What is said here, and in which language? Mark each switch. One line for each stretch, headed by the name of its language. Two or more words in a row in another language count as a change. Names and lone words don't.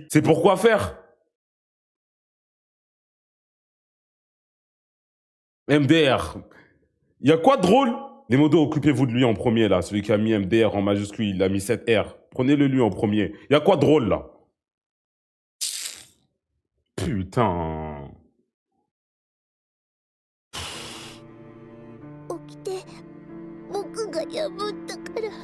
French: C'est pour quoi faire? MDR. Il y a quoi de drôle? Les modos, occupez-vous de lui en premier, là. Celui qui a mis MDR en majuscule, il a mis 7R. Prenez-le lui en premier. Il y a quoi de drôle, là? Putain.
Japanese: 起きて、僕が破ったから。